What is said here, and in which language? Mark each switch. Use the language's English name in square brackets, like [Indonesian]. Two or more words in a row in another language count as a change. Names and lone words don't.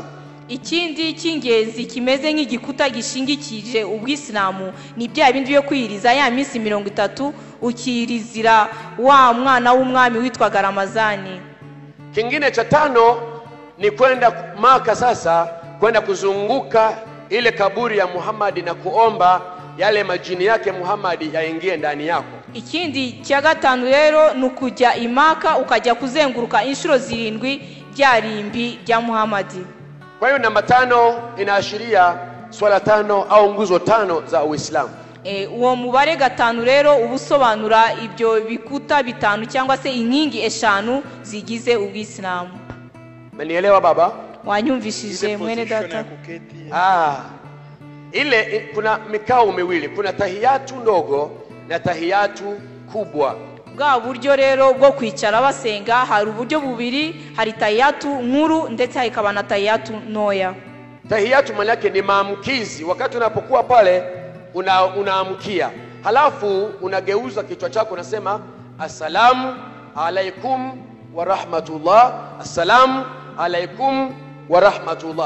[Kinyarwanda] Ikindi cy'ingenzi kimeze nk'igikuta gishingikije ubwisilamu ni bya bindi byo kwiriza ya minsi 30 ukirizira wa mwana w'umwami witwaga Ramazani. [Swahili] Kingine cha 5 ni kwenda Maka, sasa kwenda kuzunguka ile kaburi ya Muhammad na kuomba yale majini yake Muhammad yaingie ndani yako. [Kinyarwanda] Ikindi cya 5 rero nukujya Imaka ukajya kuzenguruka inshuro 7 bya rimbi bya Muhammad. [Swahili] Kwa hiyo namba 5 inaashiria swala 5 au nguzo 5 za Uislamu. [Kinyarwanda] Uwo mubare 5 rero ubusobanura ibyo bikuta 5 cyangwa se inkingi 5 zigize ubwisilamu. [Swahili] Umenielewa baba? [Kinyarwanda] Wanyumvishije mwene data? [Swahili] Ile kuna mikao miwili, kuna tahiyatu ndogo na tahiyatu kubwa. [Kinyarwanda] Bwa buryo rero bwo kwicara basenga hari uburyo bubiri, hari tahiyatu nkuru ndetse hakaba na tahiyatu noya. [Swahili] Tahiyatu maana yake ni maamkizi. Wakati unapokuwa pale unaamkia, halafu unageuza kichwa chako, unasema [Arabic] السلام عليكم ورحمة الله, السلام عليكم ورحمة الله.